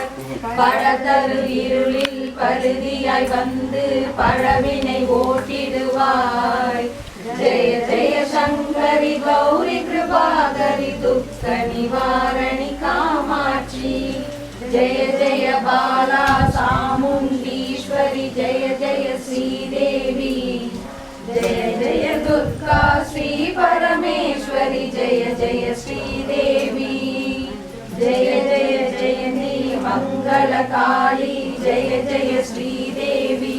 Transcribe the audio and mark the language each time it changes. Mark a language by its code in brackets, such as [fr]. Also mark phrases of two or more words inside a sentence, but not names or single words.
[ta] படதரு இருளில் பருதியாய் வந்து பழவினை ஓட்டிடுவாய். ஜெய ஜெய சங்கரி கௌரி கிருபாகரி துக்க நிவாரணி காமாட்சி. ஜெய ஜெய பாலா சாமுண்டீஸ்வரி ஜெய ஜெய ஸ்ரீதேவி. [sa] जय जय दुर्गा श्री परमेश्वरी जय जय श्रीदेवी. जय जय जयंती मंगल काली जय जय श्रीदेवी.